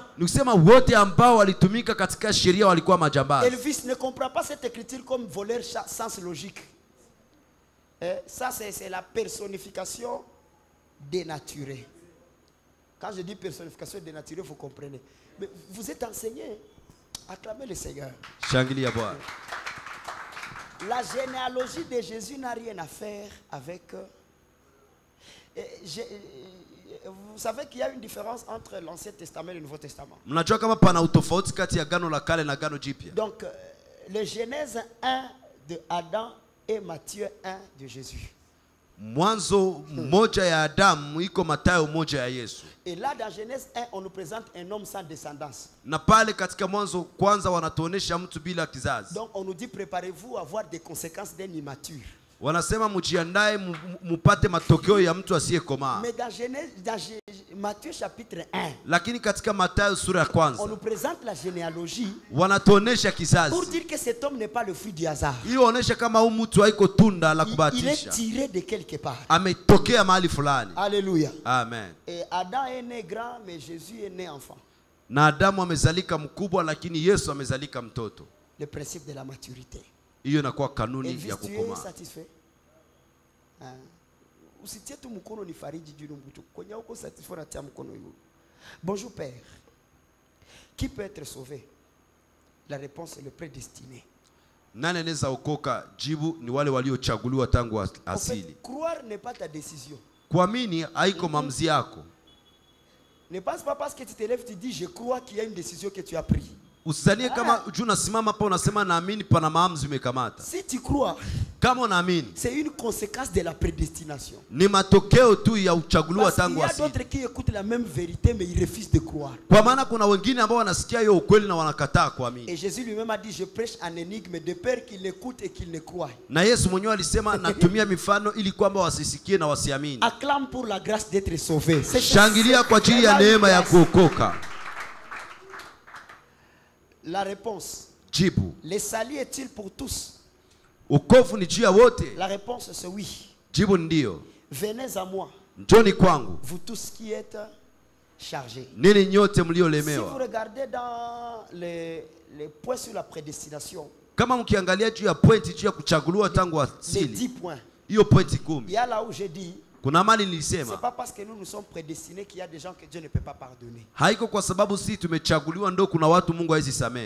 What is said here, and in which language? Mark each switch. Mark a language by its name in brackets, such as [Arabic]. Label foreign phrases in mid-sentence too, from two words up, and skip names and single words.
[Swahili] Nikusema wote ambao walitumika katika sheria walikuwa majambazi. [French] Elvis ne comprend pas cette écriture comme voleur sans logique. Ça c'est la personnification dénaturée. Quand je dis personnification dénaturée, vous comprenez. Mais vous êtes enseigné. Acclamez le Seigneur. [Swahili] Shangilia Bwana. [French] La généalogie de Jésus n'a rien à faire avec... vous savez qu'il y a une différence entre l'Ancien Testament et le Nouveau Testament. [Swahili] Mnajua kama pana utofauti kati ya Agano la Kale na Agano Jipya. [French] Donc, le Genèse 1 de Adam et Matthieu 1 de Jésus. [Swahili] Mwanzo moja ya Adamu iko Mathayo moja ya Yesu. [French] Et là dans Genèse 1 on nous présente un homme sans descendance. [Swahili] Na pale katika Mwanzo kwanza wanatuonesha mtu bila kizazi. [French] Donc on nous dit préparez-vous à voir des conséquences d'un immature. [Swahili] Wanasema mjiandae mupate matokeo ya mtu asiyekomaa. [French] Mais dans Matthieu chapitre 1. [Swahili] Lakini katika Mathayo sura ya kwanza. [French] On nous présente la généalogie. [Swahili] Wanatuonesha kizazi. [French] Pour dire que cet homme n'est pas le fruit du hasard. [Swahili] Hiyo onesha kama huyu mtu haiko tunda la kubahatisha. [French] Il est tiré de quelque part. [Swahili] Ametokea mahali fulani. [French] Alléluia. Amen. Et Adam est né grand mais Jésus est né enfant. [Swahili] Na Adamu amezalika mkubwa lakini Yesu amezalika mtoto. [French] Le principe de la maturité. [Swahili] Hiyo inakuwa kanuni ya kukomaa. [French] Satisfait? [Swahili] Usitie tu mkono ni fariji juu mtu. Kwenye uko satisfait na tia mkono yule. [French] Bonjour Père. Qui peut être sauvé? La réponse est le prédestiné. [Swahili] Nani anaweza okoka? Jibu ni wale waliochaguliwa tangu asili. [French] Croire n'est pas ta décision. [Swahili] Kuamini haiko maamuzi yako. [French] Ne pense pas parce que tu te lèves tu dis je crois qu'il y a une décision que tu as prise. [Swahili] Usizanie kama juu unasimama hapa unasema naamini pana maamuzi umekamata. [French] Si tu crois, [Swahili] kama unaamini, [French] c'est une conséquence de la prédestination. [Swahili] Ni matokeo tu ya uchaguliwa tangu asili. [French] Il y a d'autres qui écoutent la même vérité mais ils refusent de croire. [Swahili] Kwa maana kuna wengine ambao wanasikia hiyo ukweli na wanakataa kuamini. [French] Et Jésus lui-même a dit je prêche en énigme de peur qu'ils l'écoutent et qu'ils ne croient. [Swahili] Na Yesu mwenyewe alisema natumia mifano ili kwamba wasisikie na wasiamini. [French] Acclame pour la grâce d'être sauvé. [Swahili] Shangilia kwa ajili ya neema ya kuokoka. [French] La réponse. [Swahili] Jibu, [French] Le salut est-il pour tous? [Swahili] wokovu ni juu ya wote? [French] La réponse c'est oui. [Swahili] Jibu ndio. [French] Venez à moi, [Swahili] Njoni kwangu [French] vous tous qui êtes chargés. [Swahili] nini nyote [French] Si vous [Swahili] mliolemewa. [French] regardez dans les points sur la prédestination, [Swahili] Kama mkiangalia juu ya pointi juu ya kuchaguliwa tangu [French] les [Swahili] asili, [French] 10 points, [Swahili] hiyo pointi [French] il [Swahili] 10, [French] y a là où j'ai dit, [Swahili] kuna mali [French] c'est [Swahili] nilisema [French] pas parce que nous sommes prédestinés qu'il y a des gens que Dieu ne peut pas pardonner. [Swahili] haiko kwa sababu sisi tumechaguliwa ndo kuna watu Mungu hawezi samehe.